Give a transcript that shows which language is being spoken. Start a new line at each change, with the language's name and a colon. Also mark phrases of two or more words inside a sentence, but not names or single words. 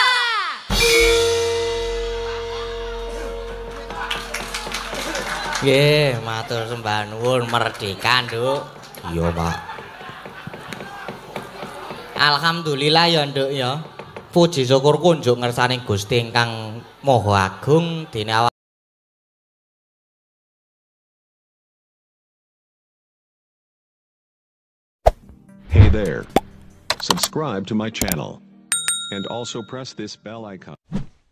Javanese: Nggih, matur sembah nuwun merdeka, Nduk. Iya, Pak. Alhamdulillah ya, Nduk ya. Puji syukur kunjuk ngersani Gusti ingkang Maha Agung dene awak.
English: Hey there. Subscribe to my channel. And also press this bell icon.